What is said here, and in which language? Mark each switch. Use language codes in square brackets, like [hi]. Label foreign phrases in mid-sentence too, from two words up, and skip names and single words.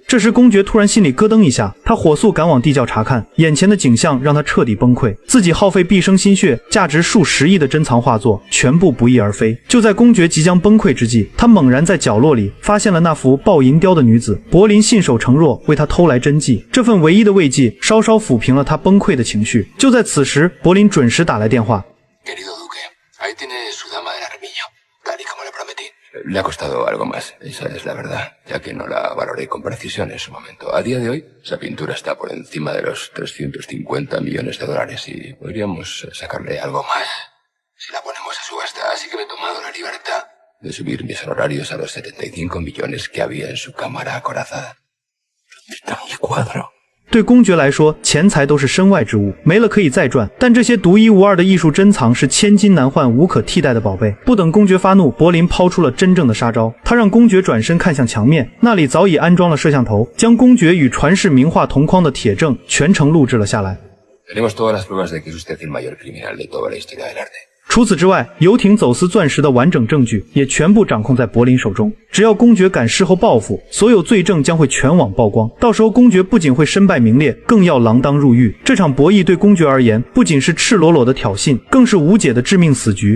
[zh] 这时公爵突然心里咯噔一下，他火速赶往地窖查看，眼前的景象让他彻底崩溃，自己耗费毕生心血，价值数10亿的珍藏画作全部不翼而飞。就在公爵即将崩溃之际，他猛然在角落里发现了那幅抱银雕的女子，柏林信守承诺为他偷来真迹，这份唯一的慰藉稍稍抚平了他崩溃的情绪。就在此时，柏林准时打来电话。 [es] Ahí tiene su dama del armiño, tal y como le prometí. Le ha costado algo más, esa es la verdad, ya que no la valoré con precisión en su momento. A día de hoy, esa pintura está por encima de los 350 millones de dólares y podríamos sacarle algo más si la ponemos a subasta. Así que me he tomado la libertad de subir mis honorarios a los 75 millones que había en su cámara acorazada. Está mi cuadro. [zh] 对公爵来说，钱财都是身外之物，没了可以再赚，但这些独一无二的艺术珍藏是千金难换、无可替代的宝贝。不等公爵发怒，柏林抛出了真正的杀招，他让公爵转身看向墙面，那里早已安装了摄像头，将公爵与传世名画同框的铁证全程录制了下来。 [es] Tenemos todas las pruebas de que es usted el mayor criminal de toda la historia del arte. [zh] 除此之外，游艇走私钻石的完整证据也全部掌控在柏林手中。只要公爵敢事后报复，所有罪证将会全网曝光。到时候公爵不仅会身败名裂，更要锒铛入狱。这场博弈对公爵而言，不仅是赤裸裸的挑衅，更是无解的致命死局。